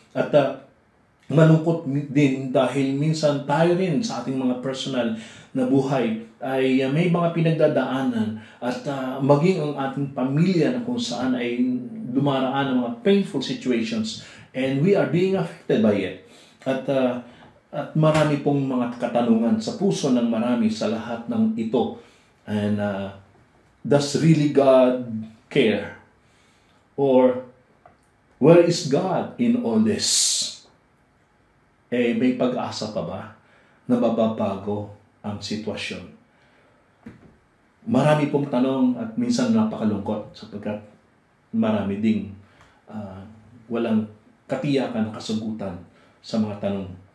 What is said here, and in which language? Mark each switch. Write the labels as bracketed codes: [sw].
[tl] At malungkot din dahil minsan tayo rin sa ating mga personal na buhay ay may mga pinagdadaanan at maging ang ating pamilya na kung saan ay dumaraan ng mga painful situations, [en] and we are being affected by it. [tl] At marami pong mga katanungan sa puso ng marami sa lahat ng ito. [en] And does really God care? Or where is God in all this? [tl] May pag-asa pa ba na mababago ang sitwasyon? Marami pong tanong at minsan napakalungkot sapagkat marami ding walang katiyakan na kasagutan sa mga tanong.